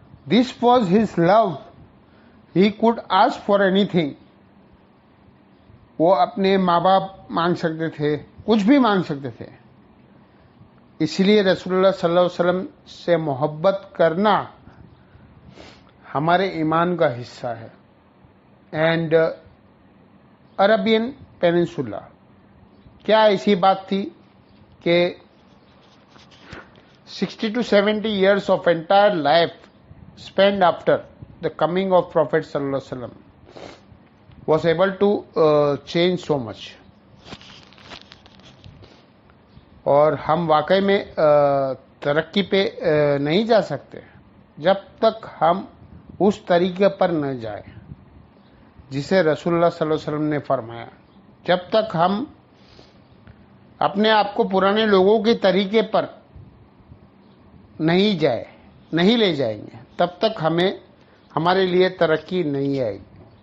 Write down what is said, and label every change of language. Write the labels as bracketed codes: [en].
[en] This was his love. He could ask for anything. [ur] وہ اپنے ماں باپ مانگ سکتے تھے, کچھ بھی مانگ سکتے تھے. اس لیے رسول اللہ صلی اللہ علیہ وسلم سے محبت کرنا ہمارے ایمان کا حصہ ہے. [en] and Arabian peninsula, [ur] کیا ایسی بات تھی کہ [en] 60 to 70 years of entire life spent after the coming of Prophet sallallahu alaihi wasallam was able to change so much. [ur] اور ہم واقعی میں ترقی پہ نہیں جا سکتے جب تک ہم اس طریقے پر نہ جائیں جسے رسول اللہ صلی اللہ علیہ وسلم نے فرمایا. جب تک ہم اپنے آپ کو پرانے لوگوں کے طریقے پر نہیں لے جائیں گے تب تک ہمارے لیے ترقی نہیں آئے گی.